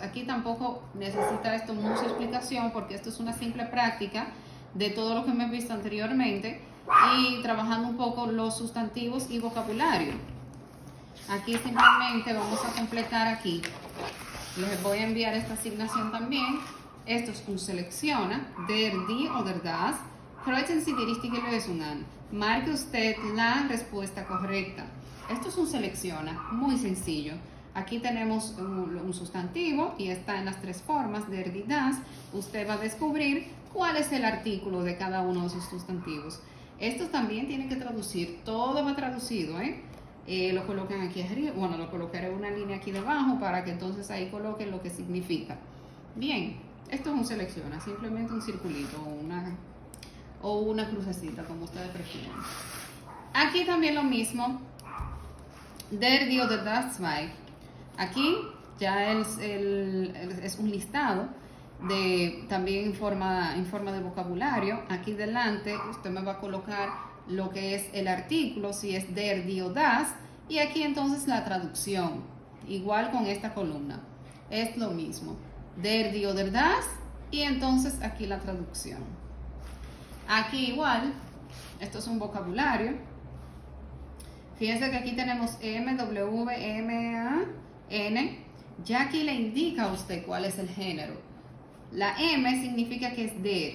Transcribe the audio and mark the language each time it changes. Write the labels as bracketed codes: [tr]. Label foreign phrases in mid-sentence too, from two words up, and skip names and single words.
[es] Aquí tampoco necesita esto mucha explicación porque esto es una simple práctica de todo lo que hemos visto anteriormente y trabajando un poco los sustantivos y vocabulario. Aquí simplemente vamos a completar aquí. Les voy a enviar esta asignación también. Esto es un selecciona, [de] der, die o der das. Kreuzen Sie die richtige Lösung an. [es] Marque usted la respuesta correcta. Esto es un selecciona, muy sencillo. Aquí tenemos un sustantivo y está en las tres formas, [de] der, die, das. [es] Usted va a descubrir cuál es el artículo de cada uno de sus sustantivos. Estos también tienen que traducir, todo va traducido, lo colocan aquí arriba, bueno, lo colocaré una línea aquí debajo para que entonces ahí coloquen lo que significa. Bien, esto es un selecciona, simplemente un circulito o una crucecita, como ustedes prefieran. Aquí también lo mismo, [de] der, die oder das zwei. [es] Aquí ya es un listado también en forma de vocabulario. Aquí delante usted me va a colocar lo que es el artículo, si es [de] der, die [es] o das, y aquí entonces la traducción, igual con esta columna, es lo mismo, [de] der, die o der das, [es] y entonces aquí la traducción. Aquí igual, esto es un vocabulario. Fíjense que aquí tenemos M, W, M, A, N. Ya aquí le indica a usted cuál es el género. La M significa que es der.